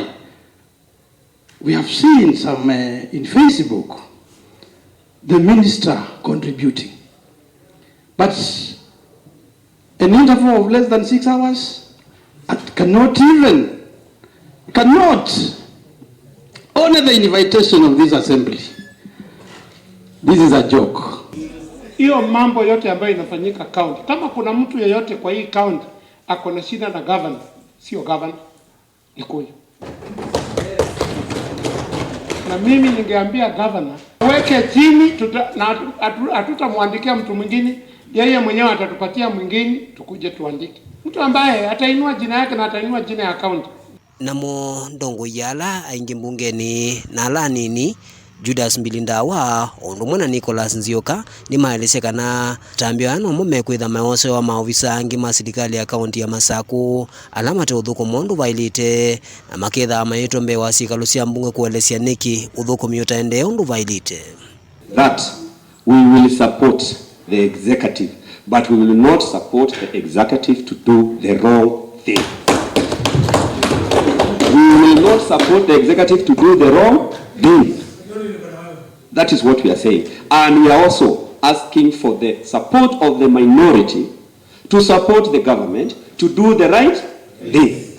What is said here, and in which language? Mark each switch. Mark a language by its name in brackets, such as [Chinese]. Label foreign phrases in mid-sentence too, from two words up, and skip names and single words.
[English] We have seen some in Facebook, the minister contributing. But an interval of less than 6 hours, cannot honor the invitation of this assembly. This is a joke. [Swahili] Hiyo mambo yote ambayo inafanyika county. Kama kuna mtu yeyote kwa hii county ako na shida na governor, sio governor, ni Kuyu. Na mimi ningeambia governor weke chini, hatutamwandikia mtu mwingine, yeye mwenyewe atatupatia mwingine tukuje tuandike. Mtu ambaye atainua jina yake na atainua jina ya county. [Kamba] Namo ndongo yala aingi Mbungeni na ala nini Judas Mbilindawa ondumwana Nicholas Nzioka ni maelezeka na tambio ano mumekwitha maose wa maofisa angi ma serikali ya kaunti ya Masaku alama te Uthukumi ndu vailite na maketha mayeto Mbee wa sikalu cia Mbunge kuelesya niki Uthukumi utaende ndu vailite. [English] That we will support the executive, but we will not support the executive to do the wrong thing. We will not support the executive to do the wrong thing. That is what we are saying. And we are also asking for the support of the minority to support the government to do the right thing.